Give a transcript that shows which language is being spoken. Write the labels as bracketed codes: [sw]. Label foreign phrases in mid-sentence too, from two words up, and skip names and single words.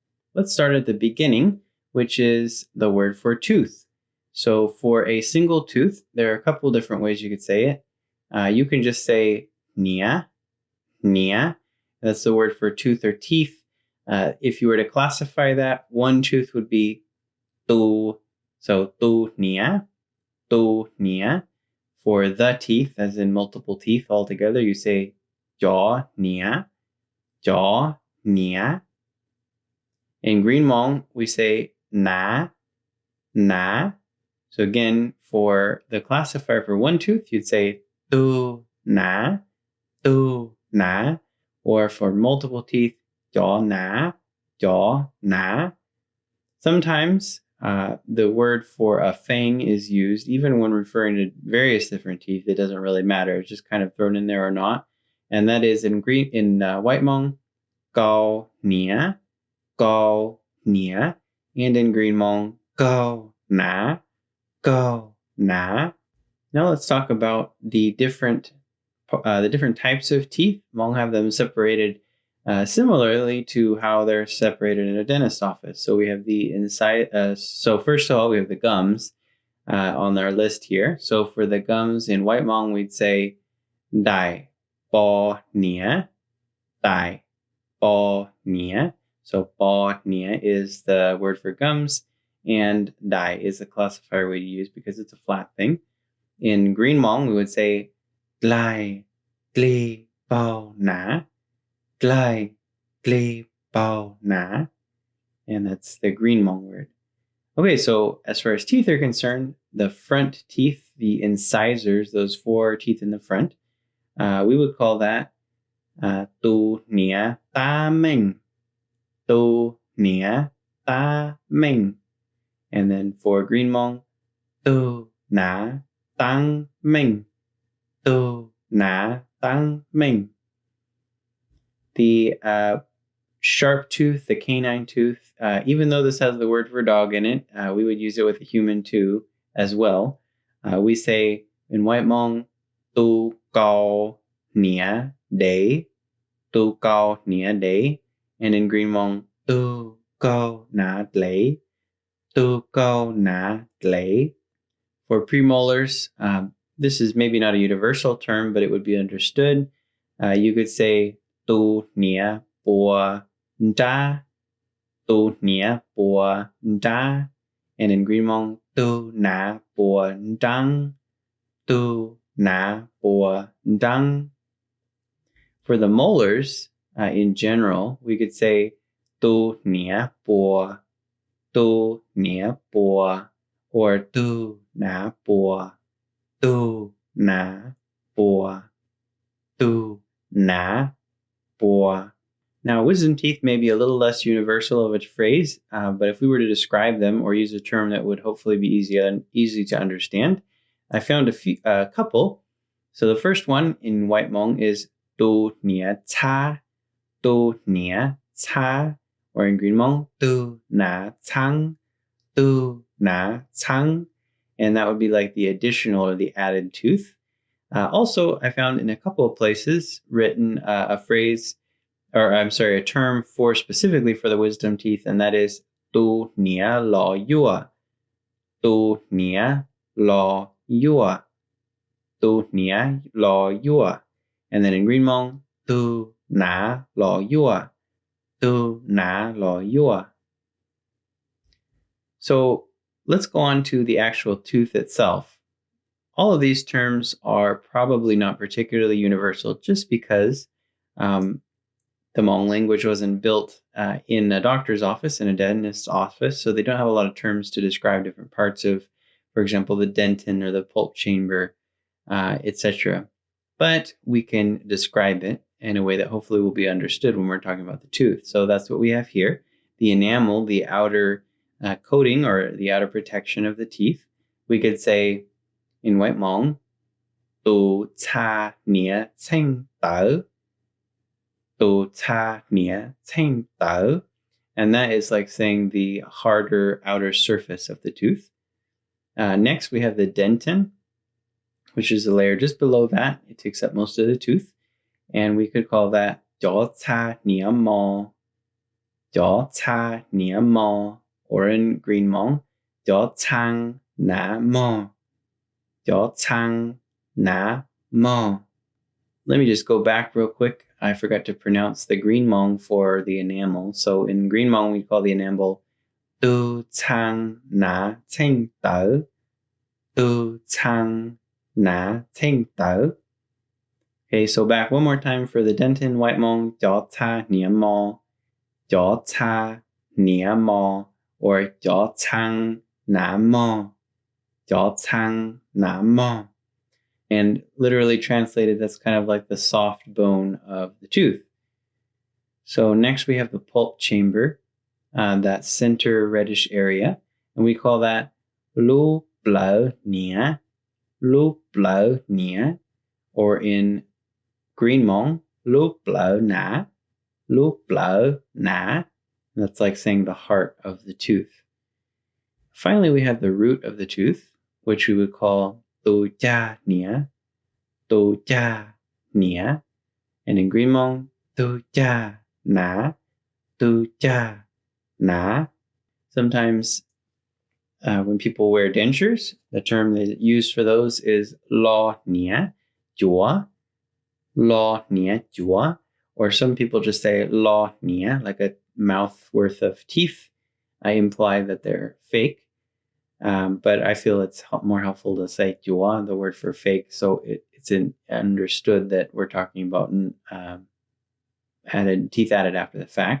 [en] Let's start at the beginning, which is the word for tooth. So for a single tooth, there are a couple different ways you could say it. You can just say [mww] nia, nia. [en] That's the word for tooth or teeth. If you were to classify that, one tooth would be tu. [mww] So tu nia, tu nia. [en] For the teeth, as in multiple teeth altogether, you say [mww] jaw nia, jaw nia. [en] In green Hmong, we say [hnj] na, na. [en] So again, for the classifier for one tooth, you'd say [hnj] tu na, tu na. [en] Or for multiple teeth, [hnj] jaw na, jaw na. [en] Sometimes the word for a fang is used even when referring to various different teeth. It doesn't really matter. It's just kind of thrown in there or not. And that is in white Hmong, [mww] gao nia, gao nia, [en] and in green Hmong, [hnj] gao na, gao na. [en] Now let's talk about the different types of teeth. Hmong have them separated similarly to how they're separated in a dentist office. So we have the inside. So first of all, we have the gums on our list here. So for the gums in white Hmong, we'd say dai, [mww] bo nia, dai, bo nia. [en] So [mww] bo nia [en] is the word for gums, and dai is the classifier we use because it's a flat thing. In green Hmong, we would say [hnj] glai, gli, bao na, glai, gli, bao na, [en] and that's the green Hmong word. Okay, so as far as teeth are concerned, the front teeth, the incisors, those four teeth in the front, we would call that [mww] tu nia ta ming, tu nia ta ming. [en] And then for green Hmong, [hnj] tu na tang ming, tu na tang ming. [en] The sharp tooth, the canine tooth, even though this has the word for dog in it, we would use it with a human too as well. We say in white Hmong, [mww] tu cao nia day, tu cao nia day, [en] and in green Hmong, [hnj] tu cao na lei, tu cao na lei. [en] For premolars, this is maybe not a universal term, but it would be understood. You could say [mww] tu nia bua da, tu nia bua da, [en] and in green Hmong, [hnj] tu na bua dang, tu na bua dang. [en] For the molars, in general, we could say [mww] tu nia bua, tu nia bua, [en] or [hnj] tu na bua, tu na bua, tu na bua. [en] Now, wisdom teeth may be a little less universal of a phrase, but if we were to describe them or use a term that would hopefully be easy to understand, I found a couple. So the first one in white Hmong is [mww] tu nia cha, tu nia cha, [en] or in green Hmong, [hnj] tu na chang, tu na chang, [en] and that would be like the additional or the added tooth. Also, I found in a couple of places written a term for specifically for the wisdom teeth, and that is [mww] tu nia lo yua, tu nia lo yua, tu nia lo yua, [en] and then in green Hmong, [hnj] tu na lo yua, tu na lo yua. [en] So let's go on to the actual tooth itself. All of these terms are probably not particularly universal just because the Hmong language wasn't built in a doctor's office, in a dentist's office, so they don't have a lot of terms to describe different parts of, for example, the dentin or the pulp chamber, etc. But we can describe it. in a way that hopefully will be understood when we're talking about the tooth. So that's what we have here. The enamel, the outer coating or the outer protection of the teeth. We could say in White Hmong, [mww] tu cha nia cheng tao. Tu cha nia cheng tao. [en] And that is like saying the harder outer surface of the tooth. Next, we have the dentin, which is the layer just below that. It takes up most of the tooth. And we could call that [mww] jiao cha nia mo, jiao cha nia mo, [en] or in Green Hmong, [hnj] jiao chang na mo, jiao chang na mo. [en] Let me just go back real quick. I forgot to pronounce the Green Hmong for the enamel. So in Green Hmong, we call the enamel [hnj] tu chang na cheng tao, tu chang na cheng tao. [en] Okay, so back one more time for the dentin, White Hmong, [mww] jiao cha nia mo, jiao cha nia mo, [en] or [hnj] jiao chang na mo, jiao chang na mo. [en] And literally translated, that's kind of like the soft bone of the tooth. So next we have the pulp chamber, that center reddish area, and we call that [mww] lu blau nia, [en] or in Green Hmong, [hnj] lu blau na. [en] That's like saying the heart of the tooth. Finally, we have the root of the tooth, which we would call [mww] tu cha nia, [en] and in Green Hmong, [hnj] tu cha na. [en] Sometimes when people wear dentures, the term they use for those is [mww] lo nia jua, [en] or some people just say [mww] lo nia, [en] like a mouth worth of teeth. I imply that they're fake, but I feel it's more helpful to say jua, the word for fake, so it's understood that we're talking about teeth added after the fact.